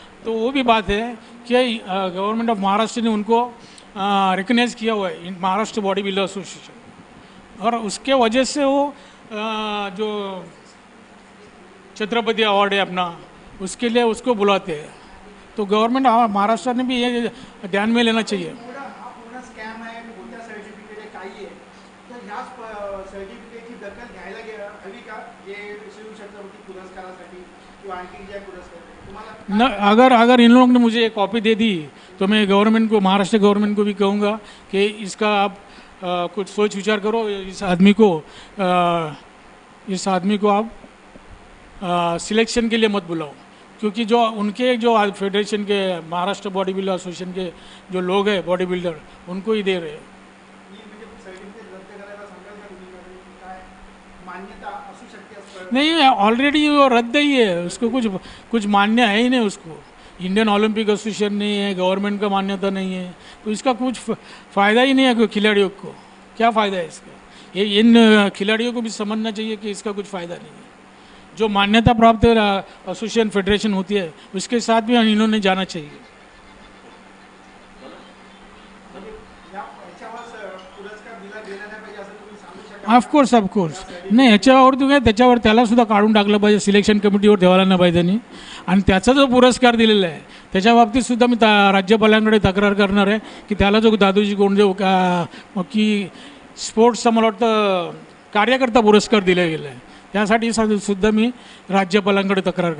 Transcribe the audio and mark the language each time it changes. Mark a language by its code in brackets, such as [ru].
[hi] तो वो भी बात है कि गवर्नमेंट ऑफ महाराष्ट्र ने उनको रिकग्नाइज किया हुआ है, महाराष्ट्र बॉडी बिल्डर एसोसिएशन, और उसके वजह से वो जो छत्रपति अवार्ड है अपना, उसके लिए उसको बुलाते हैं। तो गवर्नमेंट महाराष्ट्र ने भी ये ध्यान में लेना चाहिए। [mr] हा पूर्ण स्कॅम आहे, कोणत्या सर्टिफिकेट आहे, काही आहे, तर ह्या सर्टिफिकेटची दखल घ्यायला हवी का, जे शिव छत्रपती पुरस्कारासाठी किंवा आणखी ज्या पुरस्कार तुम्हाला? [hi] अगर इन लोगों ने मुझे एक कॉपी दे दी तो मैं गवर्नमेंट को, महाराष्ट्र गवर्नमेंट को भी कहूँगा कि इसका आप कुछ सोच विचार करो, इस आदमी को आप सिलेक्शन के लिए मत बुलाओ, क्योंकि जो उनके जो फेडरेशन के महाराष्ट्र बॉडी बिल्डर एसोसिएशन के जो लोग हैं बॉडी बिल्डर, उनको ही दे रहे हैं। [mr] सर्टिफिकेट रद्द करायला सांगाल का तुम्ही, काय मान्यता असू शकते असं? [hi] नहीं, ऑलरेडी वो रद्द ही है, उसको कुछ मान्य है ही नहीं उसको। इंडियन ओलंपिक एसोसिएशन नहीं है, गवर्नमेंट का मान्यता नहीं है, तो इसका कुछ फ़ायदा ही नहीं है खिलाड़ियों को। क्या फ़ायदा है इसका? ये इन खिलाड़ियों को भी समझना चाहिए कि इसका कुछ फ़ायदा नहीं है। जो मान्यता प्राप्त एसोसिएशन फेडरेशन होती है उसके साथ भी इन्होंने जाना चाहिए। [mr] याच्यावर पुरस्कार दिला गेला नाही पाहिजे असं ऑफकोर्स नाही ह्याच्यावरती काय त्याच्यावर त्याला सुद्धा काढून टाकलं पाहिजे, सिलेक्शन कमिटीवर ठेवायला नाही पाहिजे त्यांनी. आणि त्याचा जो पुरस्कार दिलेला आहे त्याच्या बाबतीत सुद्धा मी राज्यपालांकडे तक्रार करणार आहे की त्याला जो दादोजी कोंडदेव की स्पोर्ट्सचा मला वाटतं कार्यकर्ता पुरस्कार दिला गेला आहे त्यासाठी सुद्धा मी राज्यपालांकडे तक्रार करतो.